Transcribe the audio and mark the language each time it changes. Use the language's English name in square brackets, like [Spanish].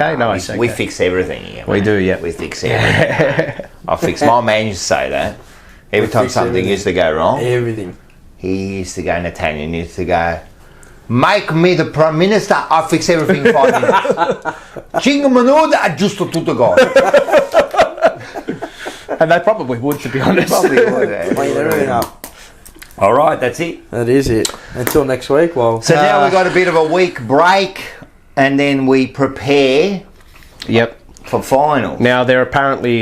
[English] okay. Nice. We fix everything here. We do, yeah. We fix everything. I fix. My man used to say that every time something used to go wrong. Everything. He used to go in Italian. He used to go, make me the Prime Minister, I'll fix everything in 5 minutes. [Italian] Cinque minuti, aggiusto tutto [English] go. And they probably would, to be honest. Probably would. Clean everything up. All right, that's it. That is it. Until next week. Well, so now we've got a bit of a week break, and then we prepare. Yep. For final. Now they're apparently